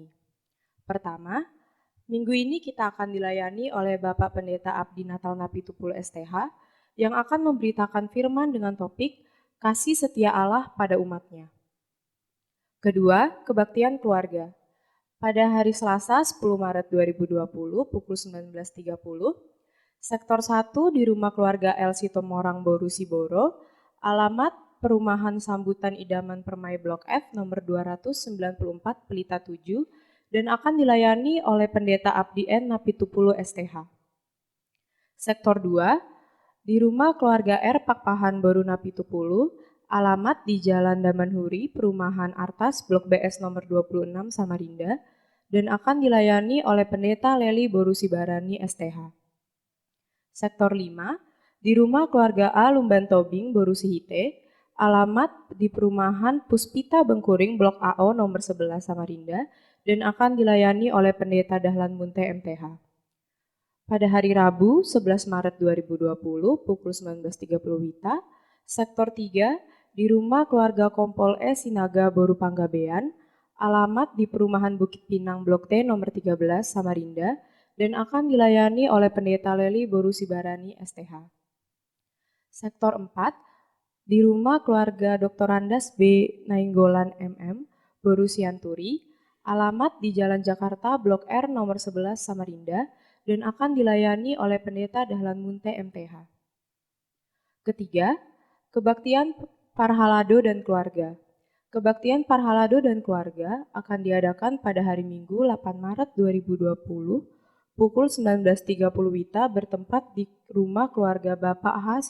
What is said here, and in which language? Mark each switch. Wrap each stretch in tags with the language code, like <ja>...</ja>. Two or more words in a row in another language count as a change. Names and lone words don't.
<id>Pertama, minggu ini kita akan dilayani oleh Bapak Pendeta Abdi Natal Napitupulu STH yang akan memberitakan firman dengan topik Kasih Setia Allah pada umatnya. Kedua, kebaktian keluarga. Pada hari Selasa 10 Maret 2020 pukul 19.30, Sektor 1 di Rumah Keluarga El Sitomorang Boru Siboro, alamat Perumahan Sambutan Idaman Permai Blok F nomor 294 Pelita 7 dan akan dilayani oleh Pendeta Abdi N. Napitupulu STH. Sektor 2 di Rumah Keluarga R. Pakpahan Boru Napitupulu, alamat di Jalan Damanhuri, Perumahan Artas Blok BS nomor 26 Samarinda dan akan dilayani oleh Pendeta Leli Boru Sibarani STH. Sektor 5 di Rumah Keluarga A. Lumban Tobing Boru Sihite, alamat di Perumahan Puspita Bengkuring Blok AO nomor 11 Samarinda dan akan dilayani oleh Pendeta Dahlan Munte MTH. Pada hari Rabu 11 Maret 2020 pukul 19.30 WITA, Sektor 3 di Rumah Keluarga Kompol E Sinaga Boru Panggabean, alamat di Perumahan Bukit Pinang Blok T nomor 13 Samarinda dan akan dilayani oleh Pendeta Leli Boru Sibarani STH. Sektor 4 di Rumah Keluarga Dr. Andas B. Nainggolan MM, Boru Sianturi, alamat di Jalan Jakarta Blok R nomor 11 Samarinda dan akan dilayani oleh Pendeta Dahlan Munte MTH. Ketiga, kebaktian Parhalado dan keluarga. Kebaktian Parhalado dan keluarga akan diadakan pada hari Minggu 8 Maret 2020 pukul 19.30 WITA bertempat di Rumah Keluarga Bapak H.</id>